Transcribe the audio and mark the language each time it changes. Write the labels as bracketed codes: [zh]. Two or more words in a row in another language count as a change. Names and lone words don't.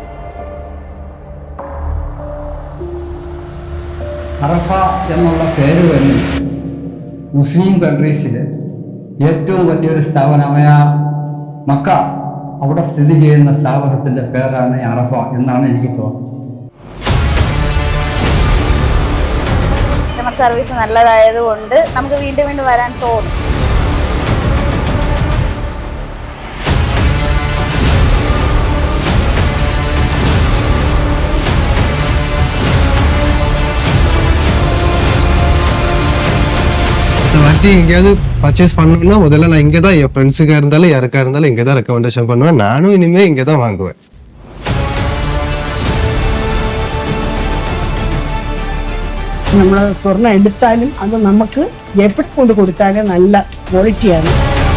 [ml] അറഫ എന്നുള്ള പേര് തന്നെ [en] Muslim countries [ml] ഏറ്റവും വലിയൊരു സ്ഥാപനമായ മക്ക, അവിടെ സ്ഥിതി ചെയ്യുന്ന സ്ഥാപനത്തിൻ്റെ പേരാണ് അറഫ എന്നാണ് എനിക്ക് തോന്നുന്നത്. [en] customer service [ml] നല്ലതായതുകൊണ്ട് നമുക്ക് വീണ്ടും വീണ്ടും വരാൻ തോന്നും. [ta] வாட்டி எங்கேயாவது பர்ச்சேஸ் பண்ணணும்னா முதல்ல நான் இங்கே தான், என் ஃப்ரெண்ட்ஸுக்காக இருந்தாலும் யாருக்கா இருந்தாலும் இங்கே தான் ரெக்கமெண்டேஷன் பண்ணுவேன். நானும் இனிமேல் இங்கே தான் வாங்குவேன். [ml] നമ്മൾ സ്വർണ്ണം എടുത്താലും അത് നമുക്ക് എഫർട്ട് കൊണ്ട് കൊടുത്താലും നല്ല ക്വാളിറ്റിയാണ്.